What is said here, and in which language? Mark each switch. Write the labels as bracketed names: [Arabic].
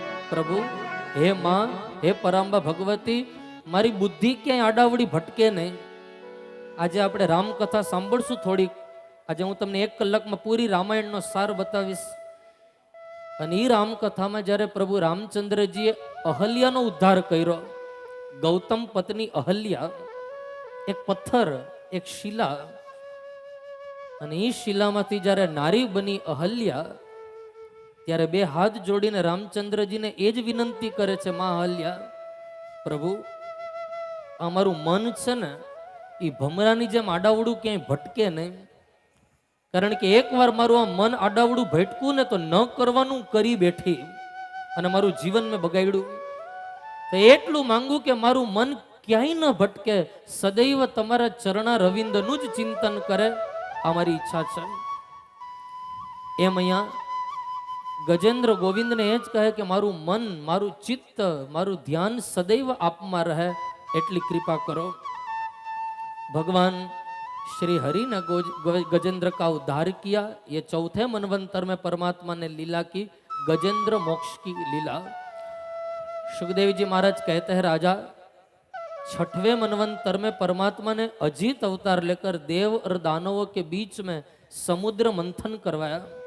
[Gujarati] प्रभु हे मां, हे परांबा भगवती, मारी बुद्धि क्या आडावड़ी भटके नहीं। आज આપણે રામકથા સાંભળશું થોડીક। આજે હું તમને 1 કલાકમાં પૂરી રામાયણનો સાર બતાવીશ। અને એ રામકથામાં જ્યારે પ્રભુ રામચંદ્રજીએ અહલ્યાનો ઉદ્ધાર કર્યો, ગૌતમ પત્ની અહલ્યા, એક પથ્થર, એક શિલા, અને એ શિલામાંથી જ્યારે નારી બની અહલ્યા, ત્યારે બે હાથ જોડીને રામચંદ્રજીને એ જ વિનંતી કરે છે, માં અહલ્યા, પ્રભુ અમારું મન છે ને એ ભમરાની જેમ આડાવડું ક્યાંય ભટકે નહીં। કારણ કે એકવાર મારું આ મન આડાવડું ભટકું ને તો ન કરવાનું કરી બેઠી અને મારું જીવન મેં બગાડ્યું। તો એટલું માંગુ કે મારું મન ક્યાંય ન ભટકે, સદૈવ તમારા ચરણા રવિંદનું જ ચિંતન કરે, આ મારી ઈચ્છા છે। એમ અહીંયા ગજેન્દ્ર ગોવિંદને એ જ કહે કે મારું મન, મારું ચિત્ત, મારું ધ્યાન સદૈવ આપમાં રહે એટલી કૃપા કરો। [Hindi] भगवान श्री हरि ने गजेंद्र का उद्धार किया। ये चौथे मनवंतर में परमात्मा ने लीला की, गजेंद्र मोक्ष की लीला। सुखदेव जी महाराज कहते हैं, राजा 6वें मनवंतर में परमात्मा ने अजीत अवतार लेकर देव और दानवों के बीच में समुद्र मंथन करवाया।